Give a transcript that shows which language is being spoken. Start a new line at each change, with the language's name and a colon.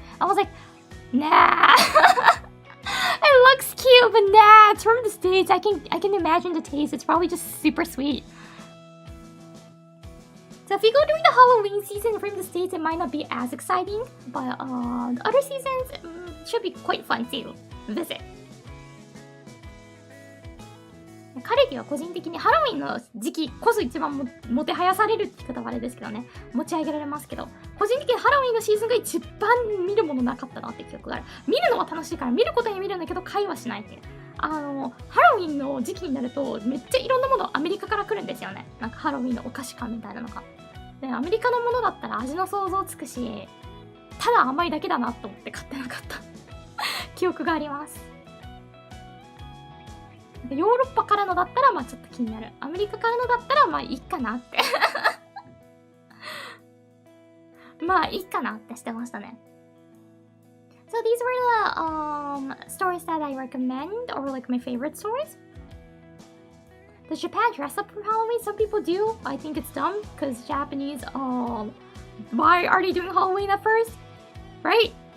English: I was like, nah. It looks cute, but nah, it's from the States. I can imagine the taste. It's probably just super sweet. So if you go during the Halloween season from the States, it might not be as exciting. But the other seasons should be quite fun to visit.
Japanese: カルディは個人的にハロウィンの時期こそ一番もてはやされるって言い方はあれですけどね、持ち上げられますけど、個人的にハロウィンのシーズンが一番見るものなかったなって記憶がある。見るのは楽しいから見ることに見るんだけど会話しないっていう。ハロウィンの時期になるとめっちゃいろんなものアメリカから来るんですよね。なんかハロウィンのお菓子感みたいなのが。で、アメリカのものだったら味の想像つくし、ただ甘いだけだなと思って買ってなかった記憶があります。ヨーロッパからのだったらまあちょっと気になる。アメリカからのだったらまあいいかなってまあいいかなってしてましたね。
English: So these were the stories that I recommend, or like my favorite stories. Does Japan dress up for Halloween? Some people do. I think it's dumb because Japanese, why are they doing Halloween at first? Right?